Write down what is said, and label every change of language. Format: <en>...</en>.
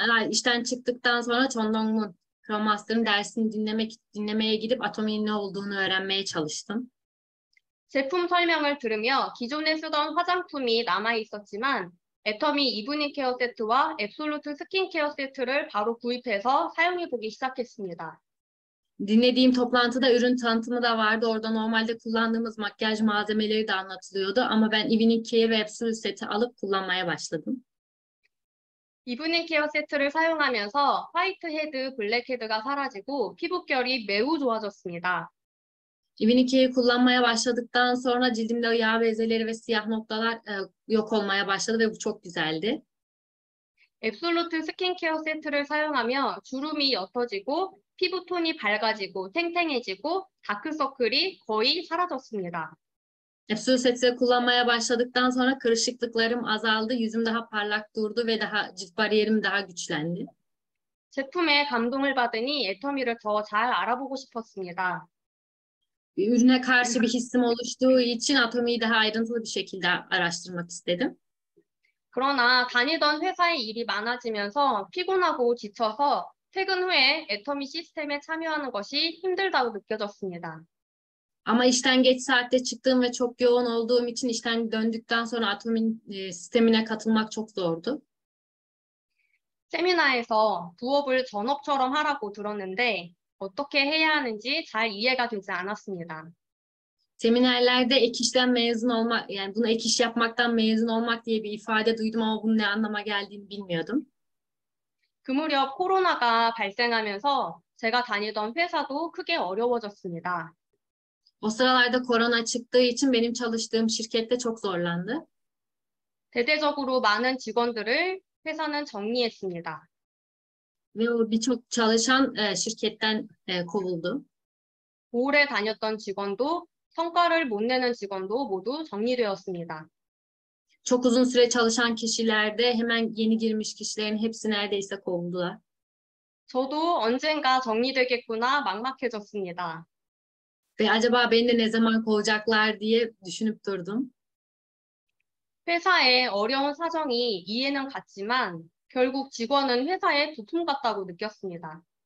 <tr>İşten çıktıktan sonra John Dongmun Scrum Master'ın dersini dinlemeye gidip Atomi'nin ne olduğunu öğrenmeye çalıştım.</tr> <ko>제품 설명을 들으며 기존에 쓰던 화장품이 남아 있었지만 애터미 이브닝 케어 세트와 앱솔루트 스킨케어 세트를 바로 구입해서 사용해 보기 시작했습니다.</ko> <tr>Dinlediğim toplantıda ürün tanıtımı da vardı. Orada normalde kullandığımız makyaj malzemeleri de anlatılıyordu. Ama ben Evening Care ve Absolute seti alıp kullanmaya başladım.</tr> <ko>이브닝 케어 세트를 사용하면서 화이트 헤드, 블랙 헤드가 사라지고 피부결이 매우 좋아졌습니다.</ko> <tr>Evening Care'i kullanmaya başladıktan sonra cildimde yağ bezeleri ve siyah noktalar yok olmaya başladı ve bu çok güzeldi.</tr> <ko>앱솔루트 스킨케어 세트를 사용하며 주름이 옅어지고 피부톤이 밝아지고 탱탱해지고 다크서클이 거의 사라졌습니다.</ko> <tr>Absolute seti kullanmaya başladıktan sonra kırışıklıklarım azaldı. Yüzüm daha parlak durdu ve cilt bariyerim daha güçlendi.</tr> <ko>제품에 감동을 받으니 애터미를 더 잘 알아보고 싶었습니다.</ko> <tr>Ürüne karşı bir hissim oluştuğu için Atomi'yi daha ayrıntılı bir şekilde araştırmak istedim.</tr> <ko>그러나 다니던 회사에 일이 많아지면서 피곤하고 지쳐서 퇴근 후에 애터미 시스템에 참여하는 것이 힘들다고 느껴졌습니다.</ko> <tr>Ama işten geç saatte çıktığım ve çok yoğun olduğum için işten döndükten sonra Atomi'nin sistemine katılmak çok zordu.</tr> <ko>세미나에서 부업을 전업처럼 하라고 들었는데 어떻게 해야 하는지 잘 이해가 되지 않았습니다.</ko> <tr>Seminerlerde ek işten mezun olmak, yani bunu ek iş yapmaktan mezun olmak diye bir ifade duydum ama bunun ne anlama geldiğini bilmiyordum.</tr> <ko>그 무렵 코로나가 발생하면서 제가 다니던 회사도 크게 어려워졌습니다.</ko> <tr>O sıralarda korona çıktığı için benim çalıştığım şirkette çok zorlandı.</tr> <ko>대대적으로 많은 직원들을 회사는 정리했습니다.</ko> <tr>Ve o birçok çalışan şirketten kovuldu.</tr> <ko>오래 다녔던 직원도 성과를 못 내는 직원도 모두 정리되었습니다.</ko> <tr>Çok uzun süre çalışan kişiler de hemen yeni girmiş kişilerin hepsi neredeyse kovuldular.</tr> <ko>저도 언젠가 정리되겠구나 막막해졌습니다.</ko> <tr>Ve acaba beni de ne zaman kovacaklar diye düşünüp durdum.</tr> <ko>회사의 어려운 사정이 이해는 갔지만 결국 직원은 회사의 부품 같다고 느꼈습니다.</ko>